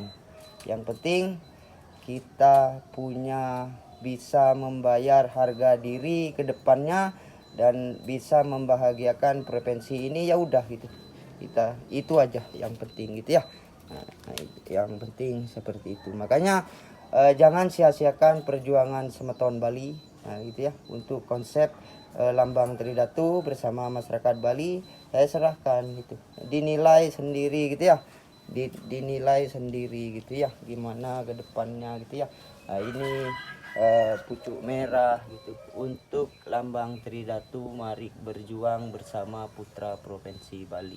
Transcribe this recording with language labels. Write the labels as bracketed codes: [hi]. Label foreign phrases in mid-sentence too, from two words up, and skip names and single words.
[id] Yang penting kita punya bisa membayar harga diri ke depannya dan bisa membahagiakan provinsi ini, ya udah gitu. Kita itu aja yang penting gitu ya. Nah, yang penting seperti itu. Makanya jangan sia-siakan perjuangan semeton Bali. Nah, gitu ya. Untuk konsep lambang Tridatu bersama masyarakat Bali, saya serahkan gitu. Dinilai sendiri gitu ya. Dinilai sendiri gitu ya, gimana ke depannya gitu ya. Nah, ini pucuk merah gitu untuk lambang Tridatu, mari berjuang bersama putra provinsi Bali.